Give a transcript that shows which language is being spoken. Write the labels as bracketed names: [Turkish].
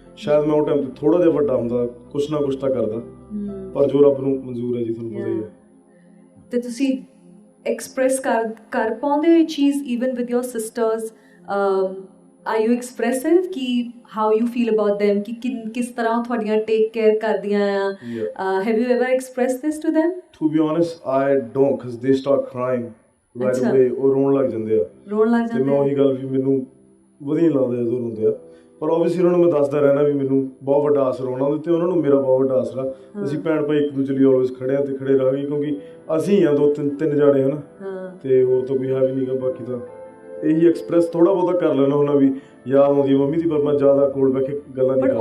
[Punjabi] ਸ਼ਾਇਦ ਮੈਂ ਉਹ ਟਾਈਮ 'ਤੇ ਥੋੜ੍ਹਾ ਜਿਹਾ ਵੱਡਾ ਹੁੰਦਾ, ਕੁਛ ਨਾ ਕੁਛ ਤਾਂ ਕਰਦਾ, ਪਰ ਜੋ ਰੱਬ ਨੂੰ ਮਨਜ਼ੂਰ ਹੈ ਜੀ, ਤੁਹਾਨੂੰ ਪਤਾ ਹੀ ਹੈ। ਤੇ ਤੁਸੀਂ ਐਕਸਪ੍ਰੈਸ ਕਰ ਪਾਉਂਦੇ ਹੋ ਇਹ ਚੀਜ਼ [English] Even with your sisters? Are you expressive ਕਿ how you feel about them, [Punjabi] ਕਿ ਕਿਸ ਤਰ੍ਹਾਂ ਤੁਹਾਡੀਆਂ ਟੇਕ ਕੇਅਰ ਕਰਦੀਆਂ ਆ? [English] Have you ever express this to them? To be honest, I don't, because they start crying right away। [Punjabi] ਉਹ ਰੋਣ ਲੱਗ ਜਾਂਦੇ ਆ। ਤੇ ਮੈਂ ਉਹੀ ਗੱਲ ਵੀ ਮੈਨੂੰ ਵਧੀਆ ਲੱਗਦਾ ਜਦੋਂ ਰੋਂਦੇ ਆ, ਪਰ ਓਬਵੀਅਸਲੀ ਉਹਨਾਂ ਨੂੰ ਮੈਂ ਦੱਸਦਾ ਰਹਿਣਾ ਵੀ ਮੈਨੂੰ ਬਹੁਤ ਵੱਡਾ ਆਸਰਾ ਉਹਨਾਂ ਦੇ ਤੇ ਉਹਨਾਂ ਨੂੰ ਮੇਰਾ ਬਹੁਤ ਵੱਡਾ ਆਸਰਾ। ਅਸੀਂ ਭੈਣ ਭਾਈ ਇੱਕ ਦੂਜੇ ਲਈ ਆਲਵੇਜ਼ ਖੜੇ ਆ ਤੇ ਖੜੇ ਰਹਾਂਗੇ, ਕਿਉਂਕਿ ਅਸੀਂ ਆ 2-3 ਜਾਣੇ ਹਨਾ, ਤੇ ਹੋਰ ਤਾਂ ਕੋਈ ਹੈ ਵੀ ਨਹੀਂਗਾ। ਬਾਕੀ ਤਾਂ ਇਹੀ ਐਕਸਪ੍ਰੈਸ ਥੋੜਾ ਬਹੁਤਾ ਕਰ ਲੈਣਾ ਹੁੰਦਾ ਵੀ ਯਾਦ ਆਉਂਦੀ ਹੈ ਮੰਮੀ ਦੀ, ਪਰ ਮੈਂ ਜ਼ਿਆਦਾ ਕੋਲ ਬਹਿ ਕੇ ਗੱਲਾਂ ਨਹੀਂ ਕਰਦਾ।